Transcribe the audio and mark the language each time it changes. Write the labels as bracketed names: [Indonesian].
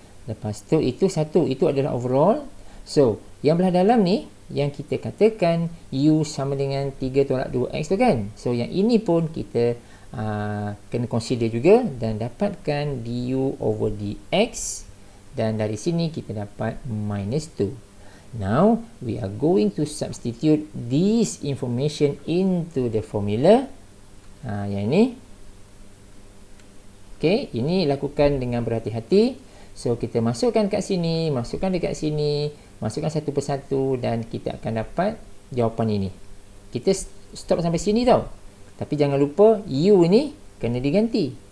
[Malay] Lepas tu itu satu, itu adalah overall. So yang belah dalam ni yang kita katakan u sama dengan 3/2x tu kan. So yang ini pun kita kena consider juga dan dapatkan du over dx, dan dari sini kita dapat minus 2. [English] Now we are going to substitute this information into the formula. [Malay] Yang ini. Okay, ini lakukan dengan berhati-hati. So kita masukkan kat sini, masukkan dekat sini, masukkan satu persatu dan kita akan dapat jawapan ini. Kita stop sampai sini tau. Tapi jangan lupa u ni kena diganti.